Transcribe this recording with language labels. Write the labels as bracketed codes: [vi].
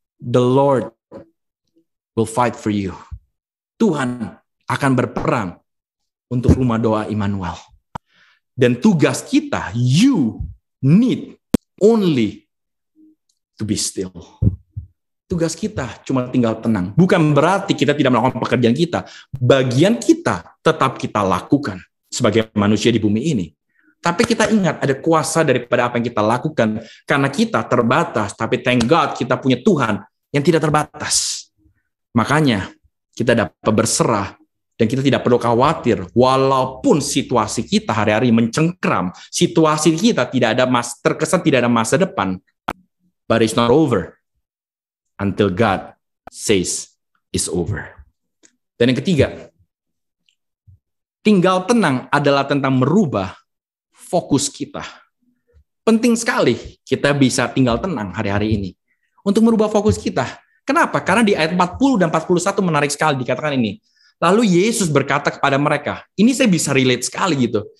[en] The Lord will fight for you. [id] Tuhan akan berperang untuk rumah doa Immanuel. Dan tugas kita, [en] you need only to be still. [id] Tugas kita cuma tinggal tenang. Bukan berarti kita tidak melakukan pekerjaan kita. Bagian kita tetap kita lakukan sebagai manusia di bumi ini. Tapi kita ingat ada kuasa daripada apa yang kita lakukan. Karena kita terbatas, tapi [en] thank God [id] kita punya Tuhan yang tidak terbatas. Makanya kita dapat berserah dan kita tidak perlu khawatir walaupun situasi kita hari-hari mencengkram, situasi kita terkesan tidak ada masa depan. [en] But it's not over until God says it's over. [id] Dan yang ketiga, tinggal tenang adalah tentang merubah fokus kita. Penting sekali kita bisa tinggal tenang hari-hari ini untuk merubah fokus kita. Kenapa? Karena di ayat 40 dan 41 menarik sekali dikatakan ini. Lalu Yesus berkata kepada mereka, ini saya bisa relate sekali gitu.